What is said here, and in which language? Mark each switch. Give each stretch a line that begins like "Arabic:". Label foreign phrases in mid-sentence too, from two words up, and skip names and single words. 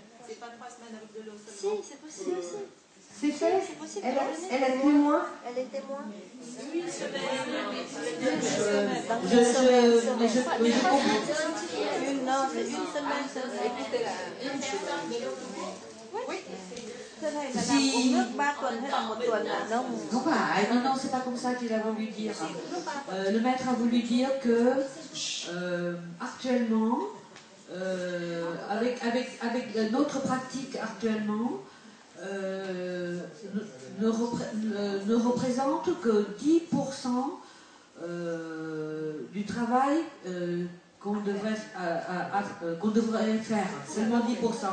French: C'est pas 3 semaines avec de l'eau seulement. Si, c'est possible aussi. C'est fait. C'est possible. Elle est témoin. Elle est témoin. Une semaine. Mais je comprends. Non, c'est une semaine. Écoutez-la. Oui.
Vietnamese: Thế này là làm uống nước 3 tuần hay là 1 tuần là nông?
French: Non, c'est pas comme ça qu'il a voulu dire. Le maître a voulu dire que actuellement, avec notre pratique actuellement, ne représente que 10% du travail qu'on devrait faire, seulement 10%.